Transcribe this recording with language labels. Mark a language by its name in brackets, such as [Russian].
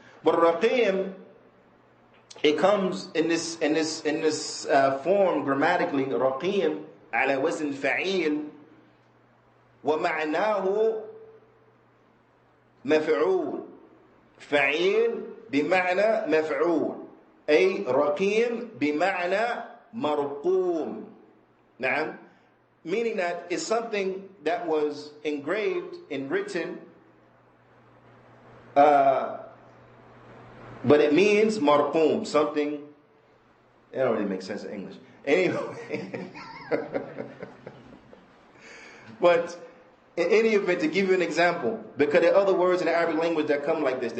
[English] But Raqim, it comes in this form grammatically. [Arabic] Raqim على وزن فعيل ومعناه مفعول. فعيل بمعنى مفعول، أي رقيم بمعنى مرقوم. نعم. [English] Meaning that it's something that was engraved and written, but it means marqum, something. It don't really make sense in English. Anyway, but in any event, to give you an example, because there are other words in the Arabic language that come like this.